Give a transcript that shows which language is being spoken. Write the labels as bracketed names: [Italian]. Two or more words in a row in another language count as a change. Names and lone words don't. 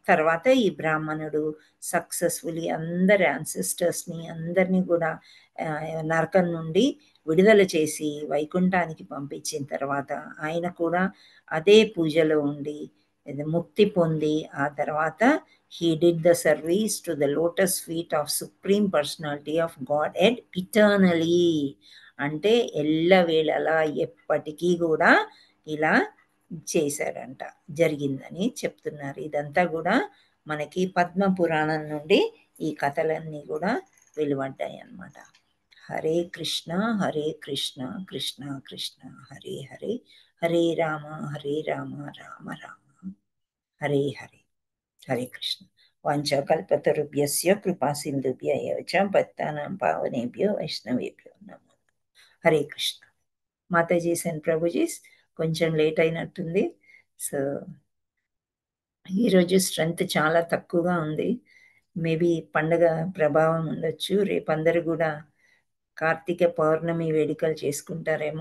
[Telugu] తర్వాత ఈ బ్రాహ్మణుడు సక్సెస్ఫుల్లీ అందరి యాన్సిస్టర్స్ని అందరినీ కూడా నరకం నుండి విడుదల చేసి వైకుంఠానికి పంపించిన తర్వాత ఆయన కూడా అదే పూజలో ఉండి ముక్తి పొంది ఆ తర్వాత [English] he did the service to the lotus feet of supreme personality of Godhead eternally. [Telugu] అంటే ఎల్లవేళలా ఎప్పటికీ కూడా ఇలా చేశాడంట, జరిగిందని చెప్తున్నారు. ఇదంతా కూడా మనకి పద్మ పురాణం నుండి ఈ కథలన్నీ కూడా వెలువడ్డాయి అన్నమాట. [Sanskrit] హరే కృష్ణ కృష్ణ కృష్ణ హరే హరే, హరే రామ రామ రామ హరే హరే. హరే కృష్ణ. వాంఛాకల్పతరుభ్యస్య కృపా సింధుభ్య ఏవ చ పతితానాం పావనేభ్యో వైష్ణవేభ్యో నమో. హరే కృష్ణ. [English] Matajis and Prabhujis [Telugu] కొంచెం లేట్ అయినట్టుంది. సో ఈరోజు స్ట్రెంగ్త్ చాలా తక్కువగా ఉంది. మేబీ పండగ ప్రభావం ఉండొచ్చు. రేపు అందరూ కూడా కార్తీక పౌర్ణమి వేడుకలు చేసుకుంటారేమో.